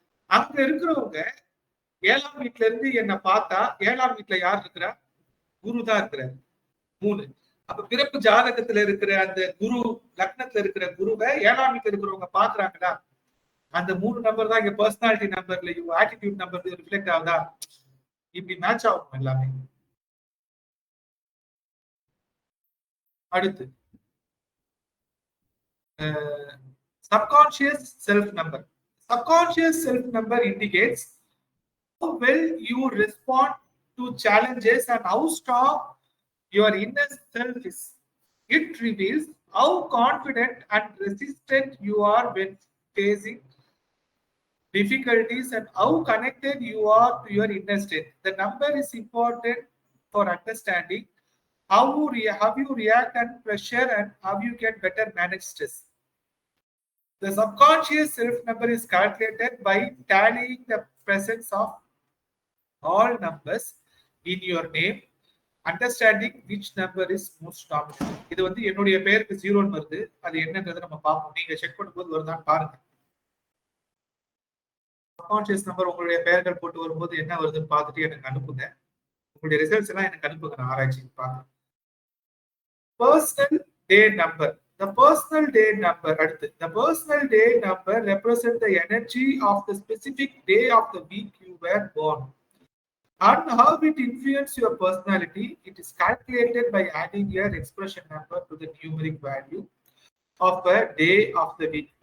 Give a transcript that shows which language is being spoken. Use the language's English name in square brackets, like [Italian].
[Tamil] அங்க இருக்கிறவங்க 7ஆம் வீட்டுல இருந்து என்ன பார்த்தா 7ஆம் வீட்டுல யார் இருக்கிறா, குரு தான் இருக்கிறார். 3. அப்ப பிறப்பு ஜாதகத்துல இருக்கிற அந்த குரு லக்னத்துல இருக்கிற குருவை 7ஆம் வீட்டுல இருக்கிறவங்க பாக்குறாங்களா, அந்த 3 நம்பர் தான் இங்க பர்சனாலிட்டி நம்பர்ல ஆட்டிடியூட் நம்பர்ல ரிஃப்ளெக்ட் ஆகுதா, இப்படி மேட்ச் ஆகும் எல்லாமே. அடுத்து subconscious self number. [English] Subconscious self number indicates how well you respond to challenges and how strong your inner self is. It reveals how confident and resistant you are when facing difficulties and how connected you are to your inner state. The number is important for understanding how you react and pressure and how you can better manage stress. The subconscious self number is calculated by tallying the presence of all numbers in your name, understanding which number is most dominant. [Tamil] இது வந்து என்னுடைய பெயருக்கு 0 வருது, அது என்னன்றதை நம்ம பார்ப்போம். நீங்க செக் பண்ணும்போது வருதான்னு பாருங்க. சப்கான்ஷியஸ் நம்பர் உங்களுடைய பெயர்கள் போட்டு வரும்போது என்ன வருதுன்னு பார்த்துட்டு எனக்கு அனுப்புங்க. உங்களுடைய ரிசல்ட்ஸ் எல்லாம் எனக்கு அனுப்புங்க, நான் ஆராய்ச்சி பார்க்க. [English] Personal day number. The personal day number. The personal day number represents the energy of the specific day of the week you were born. And how it influences your personality, it is calculated by adding your expression number to the numeric value of the day of the week.